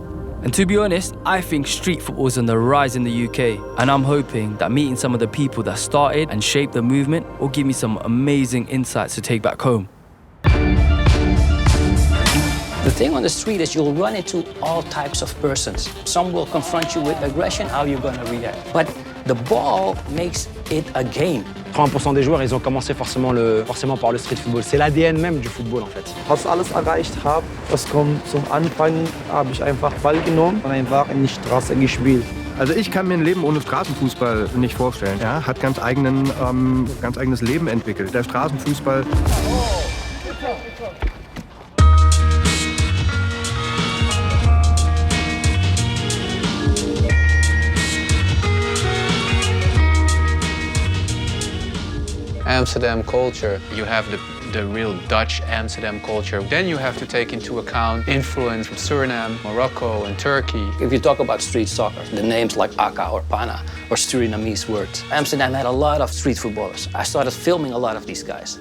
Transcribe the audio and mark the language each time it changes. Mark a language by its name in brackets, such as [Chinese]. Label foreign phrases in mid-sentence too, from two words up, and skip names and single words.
[English] And to be honest, I think street football is on the rise in the UK, and I'm hoping that meeting some of the people that started and shaped the movement will give me some amazing insights to take back home. The thing on the street is you'll run into all types of persons. Some will confront you with aggression, how you're going to react. But the ball makes it a game. [French] 30% des joueurs, ils ont commencé forcément par le [English] street football. [French] C'est l'ADN même du Football en fait. [German] Was alles erreicht habe, das kommt zum Anfang, habe ich einfach Ball genommen und einfach in die Straße gespielt. Also ich kann mir ein Leben ohne Straßenfußball nicht vorstellen. Ja, hat ganz eigenes Leben entwickelt. Der Straßenfußball. [English] Amsterdam culture. You have the real Dutch Amsterdam culture. Then you have to take into account influence from Suriname, Morocco, and Turkey. If you talk about street soccer, the names like Aka or Pana or Surinamese words. Amsterdam had a lot of street footballers. I started filming a lot of these guys.